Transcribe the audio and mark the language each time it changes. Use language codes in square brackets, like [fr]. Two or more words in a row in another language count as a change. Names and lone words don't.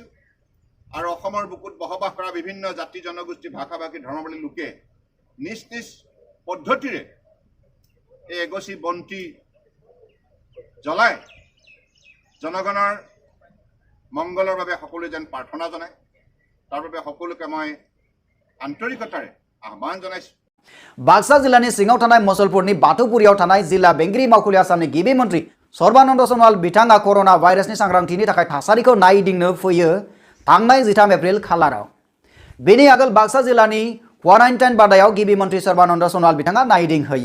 [as] আৰু অসমৰ বুকুত বসবাস কৰা বিভিন্ন জাতি জনগোষ্ঠী ভাষা ভাষী ধৰ্মাৱলম্বী লোকে নিজ নিজ পদ্ধতিৰে এই এগছি বন্তি জ্বলাই জনগণৰ মংগলৰ বাবে সকলোৱে যেন প্ৰাৰ্থনা জনায় তাৰ বাবে সকলোকে মই আন্তৰিকতাৰে আহ্বান জনাইছো। [brx] बाक्सा जिल्लानि सिङाव थानाय मुसलपुरनि बाथौपुरियाव थानाय जिल्ला बेंगिरि मावखुलि आसामनि गिबि मन्त्रि सर्बानन्द सनोवाल बिथाङा [en] corona virus [brx] सांग्रांथिनि थाखाय थासारिखौ नायदिंनो फैयो थांनाय 13 एप्रिल खालाराव। बेनि आगोल बाक्सा जिल्लानि क्वारान्टाइन बादायाव गिबि मन्त्रि सर्बानन्द सनोवाल बिथाङा नायदिंहोयो।